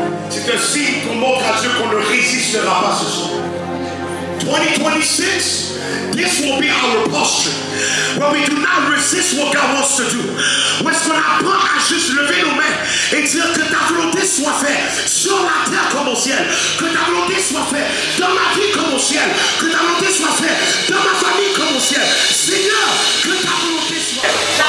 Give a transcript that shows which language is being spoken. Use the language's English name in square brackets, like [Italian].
[French] C'est un signe qu'on montre à Dieu qu'on ne résistera pas ce soir. [English] 2026, this will be our posture. Where we do not resist what God wants to do. [French] Où est-ce qu'on apprend à juste lever nos mains et dire que ta volonté soit faite sur la terre comme au ciel. Que ta volonté soit faite dans ma vie comme au ciel. Que ta volonté soit faite dans ma famille comme au ciel. Seigneur, que ta volonté soit faite.